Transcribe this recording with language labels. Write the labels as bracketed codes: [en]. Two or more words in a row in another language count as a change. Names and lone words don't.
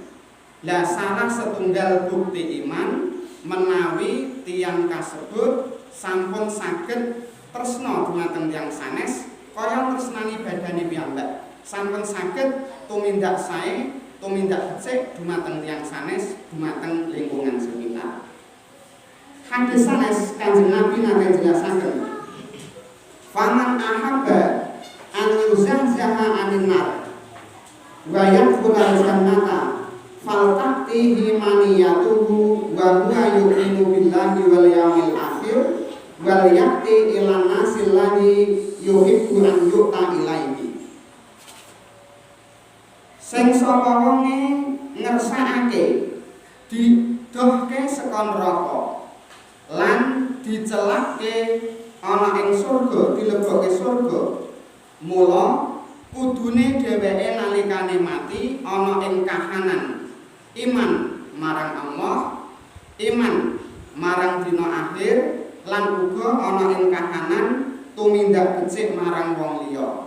[jv] Lah salah setunggal bukti iman menawi tiyang kasebut sampun saged tresna dumateng tiyang sanes kaya tresnani badane piyambak, sampun saged tumindak sae, tumindak becik dumateng tiyang sanes, dumateng lingkungan sekitar. Hadis sanes Kanjeng Nabi nate jelasaken, [ar] "فمن أحب أن يزحزح عن النار ويدخل الجنة فلتأته منيته وهو يؤمن بالله واليوم الآخر وليأت إلى الناس الذي يحب أن يؤتى إليه." [jv] Sing sapa wonge ngersakake didohke saka neraka lan dicelake ana ing surga, dilebokke surga, mula kudune dheweke nalikane mati ana ing kahanan iman marang Allah, iman marang dina akhir, lan uga ana ing kahanan tumindak becik marang wong liya.